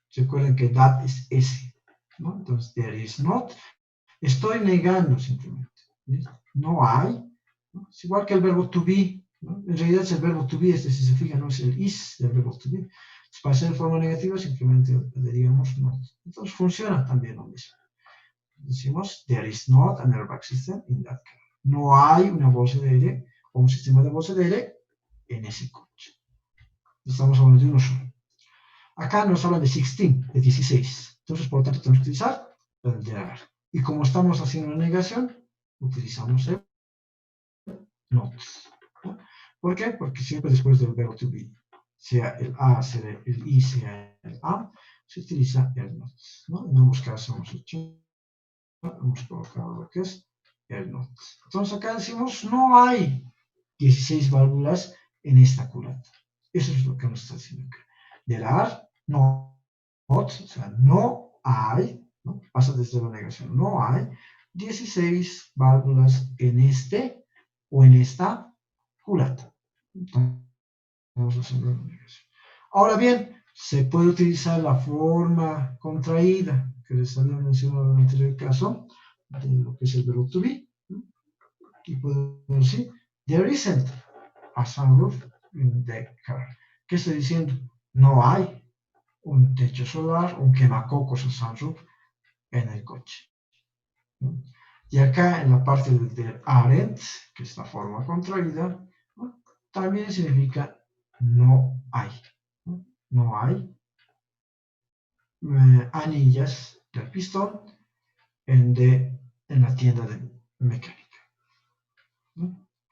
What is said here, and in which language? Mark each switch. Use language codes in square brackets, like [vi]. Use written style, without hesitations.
[es] Recuerden que that es ese, ¿no? Entonces, there is not. Estoy negando simplemente. No hay, ¿no? Es igual que el verbo to be, ¿no? En realidad es el verbo to be, si se fijan, no es el is del verbo to be. Entonces, para ser de forma negativa, simplemente le diríamos not. Entonces, funciona también lo mismo. Decimos, [en] there is not an airbag system in that car. [es] No hay una bolsa de aire o un sistema de bolsa de aire en ese coche. Estamos hablando de uno solo. Acá nos habla de 16, de 16. Entonces, por lo tanto, tenemos que utilizar el there are. Y como estamos haciendo una negación, utilizamos el not. ¿No? ¿Por qué? Porque siempre después del verbo to be, sea el a, sea el i, sea el am, se utiliza el not. ¿No? En ambos casos hemos colocado lo que es el not. Entonces acá decimos, no hay 16 válvulas en esta culata. Eso es lo que nos está diciendo acá. There are not, o sea, no hay, ¿no? Pasa desde la negación, no hay 16 válvulas en este o en esta culata. Estamos haciendo la negación. Ahora bien, se puede utilizar la forma contraída que les había mencionado en el anterior caso, de lo que es el verbo to be. Y podemos decir, [en] there isn't a sunroof in the car. [es] ¿Qué estoy diciendo? No hay un techo solar, un quemacocos o sunroof en el coche. Y acá en la parte del aren't, que es la forma contraída, ¿no? También significa no hay. No hay anillas del pistón en la tienda de mecánica. ¿No?